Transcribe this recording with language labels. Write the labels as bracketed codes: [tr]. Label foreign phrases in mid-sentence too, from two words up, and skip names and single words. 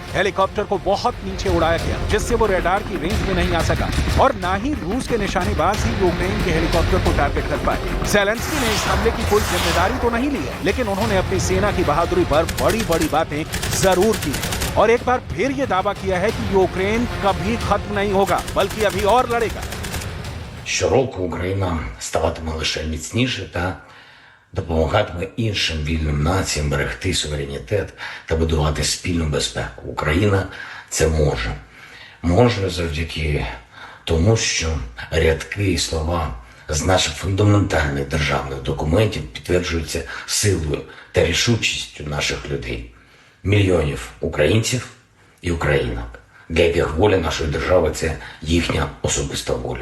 [hi] हेलीकॉप्टर को बहुत नीचे उड़ाया गया जिससे वो रडार की रेंज में नहीं आ सका और ना ही रूस के निशानेबाज ही यूक्रेन के हेलीकॉप्टर को टारगेट कर पाए। ज़ेलेंस्की ने इस हमले की कोई जिम्मेदारी तो नहीं ली है, लेकिन उन्होंने अपनी सेना की बहादुरी पर बड़ी-बड़ी बातें जरूर की और एक बार फिर ये दावा किया है कि यूक्रेन कभी खत्म नहीं होगा, बल्कि अभी और लड़ेगा। [uk] Щороку Україна ставатиме лише міцніше та допомагатиме іншим вільним націям берегти суверенітет та будувати спільну безпеку. Україна це може. Може завдяки тому, що рядки і слова з наших фундаментальних державних документів підтверджуються силою та рішучістю наших людей, мільйонів українців і українок, для яких воля нашої держави – це їхня особиста воля.